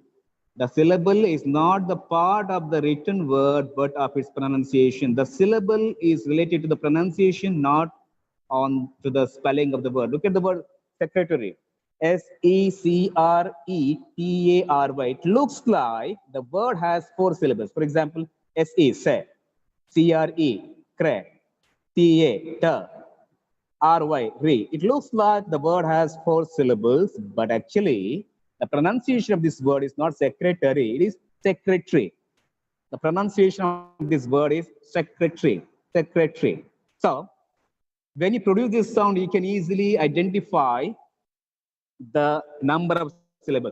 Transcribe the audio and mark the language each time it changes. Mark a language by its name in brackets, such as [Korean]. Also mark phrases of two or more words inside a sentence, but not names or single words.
[English] The syllable is not the part of the written word, but of its pronunciation. The syllable is related to the pronunciation, not on to the spelling of the word. Look at the word secretary. Secretary. It looks like the word has four syllables. For example, se, se, cre, cre, ta, ry, re. It looks like the word has four syllables, but actually the pronunciation of this word is not secretary, it is secretary. The pronunciation of this word is secretary, secretary. So when you produce this sound, you can easily identify the number of syllables here.